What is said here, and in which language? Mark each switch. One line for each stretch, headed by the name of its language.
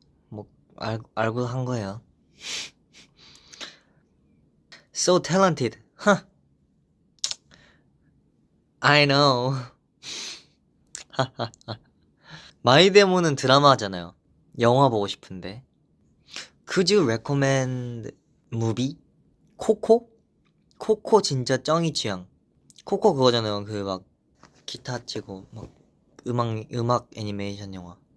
Korean: 뭐 알고 한 거예요.
English: So talented. Huh. I know.
Korean: 마이데모는 드라마잖아요. 영화 보고 싶은데.
English: Could you recommend movie?
Korean: 코코? 코코 진짜 쩡이 취향. 코코 그거잖아요. 그 막 기타 치고 막 음악 애니메이션 영화.